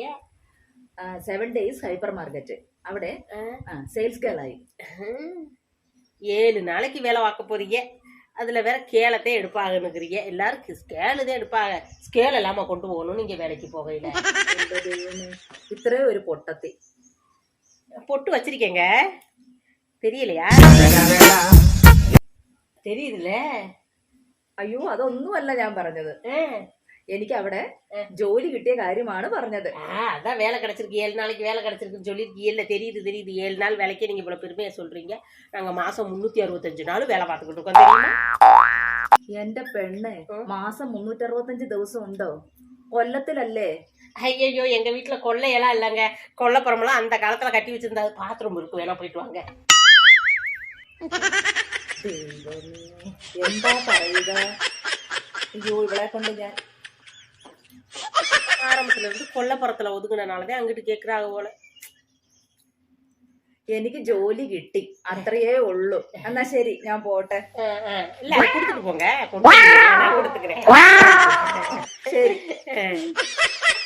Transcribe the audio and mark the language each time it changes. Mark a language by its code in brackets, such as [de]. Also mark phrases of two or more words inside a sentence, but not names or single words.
[en] 7 days hyper market. അവിടെ sales girl ஆகி [ta] 7 நாளைக்கு வேலை பார்க்க போறீங்க. அதுல வேற ஸ்கேலத்தை எடுப்பாங்கன்னுக்கிறீங்க. எல்லாரும் ஸ்கேலு தான் எடுப்பாங்க. ஸ்கேல் இல்லாம கொண்டு போகணும் நீங்க வேலைக்கு போகையில. [ml] இത്രേ ഒരു പൊട്ടത്തി [ta] பொட்டு வச்சிருக்கேங்க, தெரியலையா? தெரியுதுல்ல? [ml] അയ്യോ, അതൊന്നുമല്ല ഞാൻ പറഞ്ഞത്. എനിക്ക് അവിടെ ജോലി കിട്ടിയ കാര്യമാണ് പറഞ്ഞത്. [ta] அதான் வேலை கிடைச்சிருக்கு, 7 நாளைக்கு வேலை கிடைச்சிருக்குன்னு சொல்லியிருக்கீங்கல்ல. தெரியுது. 7 நாள் வேலைக்கே நீங்க இவ்வளவு பெருமையா சொல்றீங்க. நாங்க மாசம் 365 நாள் வேலை பார்த்துக்கிட்டு இருக்கோம், தெரியுமா? [ml] എന്റെ പെണ്ണ്, മാസം 365 ദിവസം ഉണ്ടോ? കൊല്ലത്തിലല്ലേ? [ta] ஐயோ, எங்க வீட்டுல கொள்ளையெல்லாம் இல்லைங்க. கொல்லைப்புறமெல்லாம் அந்த காலத்துல கட்டி வச்சிருந்தா பாத்ரூம் இருக்கு, வேணா போயிட்டு வாங்க. [ml] എന്താ പറയുക? അയ്യോ, ഇവിടെ കൊണ്ട് ഞാൻ [ta] ஆரம்பத்துல இருந்து கொல்லைப்புறத்துல ஒதுக்குனாலதான் அங்கிட்டு கேக்குறாங்க போல. [ml] എനിക്ക് ജോലി കിട്ടി, അത്രയേ ഉള്ളൂ. എന്നാ ശരി, ഞാൻ പോട്ടെ. [ta] இல்ல, கொடுத்துட்டு போங்க. நான் கொடுத்துக்கிறேன். [ml] ശരി.